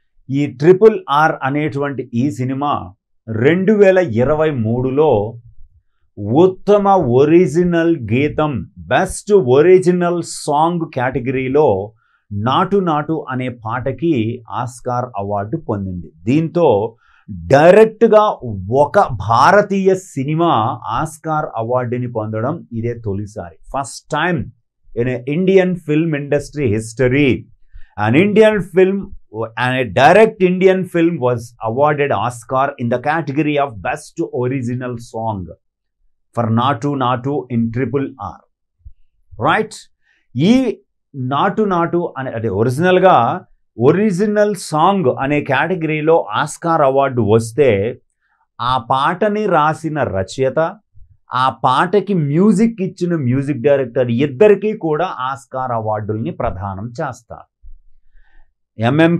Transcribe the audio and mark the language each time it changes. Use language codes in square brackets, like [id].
[te] ఈ RRR అనేటువంటి ఈ సినిమా 2023లో ఉత్తమ ఒరిజినల్ గీతం బెస్ట్ ఒరిజినల్ సాంగ్ కేటగిరీలో నాటు నాటు అనే పాటకి ఆస్కార్ అవార్డు పొందింది. దీంతో డైరెక్ట్గా ఒక భారతీయ సినిమా ఆస్కార్ అవార్డుని పొందడం ఇదే తొలిసారి. [en] First time in Indian film industry history an a direct Indian film was awarded Oscar in the category of Best Original Song for Natu Natu in RRR. Right? [te] ఈ నాటు నాటు అనే ఒరిజినల్గా ఒరిజినల్ సాంగ్ అనే కేటగిరీలో ఆస్కార్ అవార్డు వస్తే ఆ పాటని రాసిన రచయిత, ఆ పాటకి మ్యూజిక్ ఇచ్చిన మ్యూజిక్ డైరెక్టర్ ఇద్దరికీ కూడా ఆస్కార్ అవార్డుల్ని ప్రదానం చేస్తారు. M.M.